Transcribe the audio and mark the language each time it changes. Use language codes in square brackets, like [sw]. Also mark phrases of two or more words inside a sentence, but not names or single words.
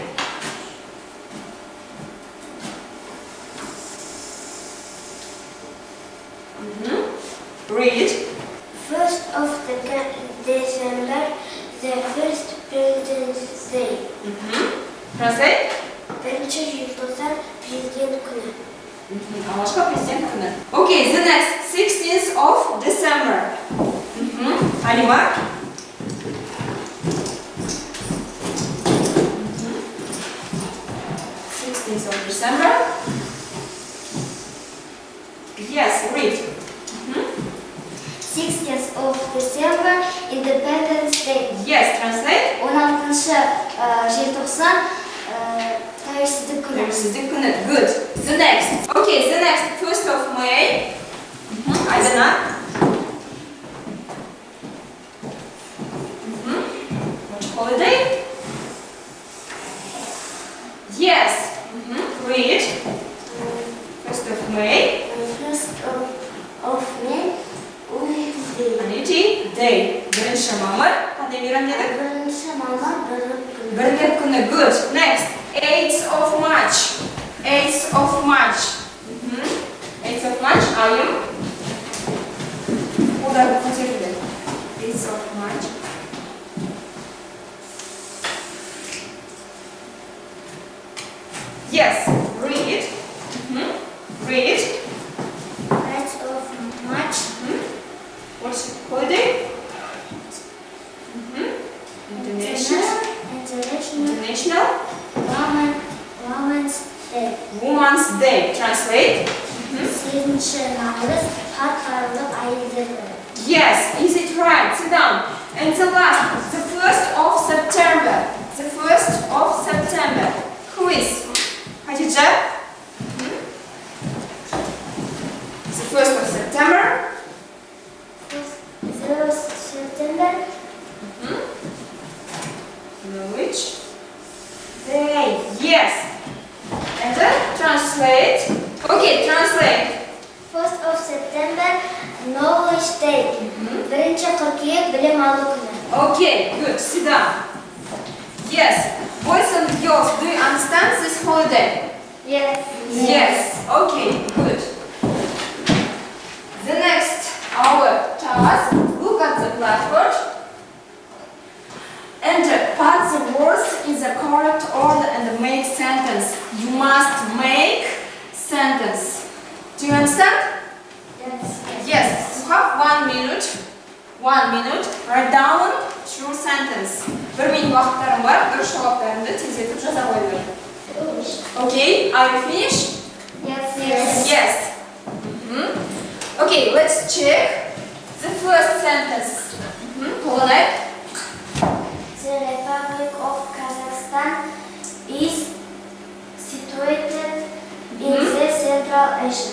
[en] Read. 1st of December, the first President's Day. Translate. [kk] Бірінші желтоқсан президент күні. Алғашқы президент күні. [en] Okay, the next 16th of December. Алима. 16th of December. Yes, read. 16th of December, Independence Day. Yes, translate. [kk] 16-шы желтоқсан тәуелсіздік күні. Тәуелсіздік күні. [en] Good. The next. Okay, the next 1st of May. Айдана. Which holiday? Yes. Read. 1st of May. 1st of May, Unity Day. [kk] Бірінші мамыр. Қандай мейрам дедік? Бірінші мамыр Бірлік күні. [en] Good. Next. 8th of March. 8th of March. 8th of March. Ayım. [kk] Қолдарды көтерілді. [en] 8th of March. Yes. Read. Read. 8th of March. What's holiday? International Women's Day. Women's Day. Translate. [kk] 8-ші наурыз халықаралық әйелдер күні. [en] Yes, is it right? Sit down. And the last, the 1st of September. The 1st of September. Who is? Khadija? The 1st of September. 1st September. Which? Day. Yes. And then translate. Okay, translate. 1st of September Knowledge Day. [uz] Birinchi qirkuyuk bilim olу kuni. [en] Okay, good. Sit down. Yes. Boys and girls, do you understand this holiday? Yes. Yes. Okay, good. The next, our task, look at the blackboard and put the words in the correct order and make sentence. You must make sentence. Do you understand? Yes. Yes. You have 1 minute. 1 minute. Write down true sentence. [uz] Bir minut vaqtlarim bor. Bir javoblarimni tezlatib yoza qo'ying. [en] Okay, are you finished? Yes. Yes. Okay, let's check the first sentence. Polonay. The Republic of Kazakhstan is situated in the Central Asia.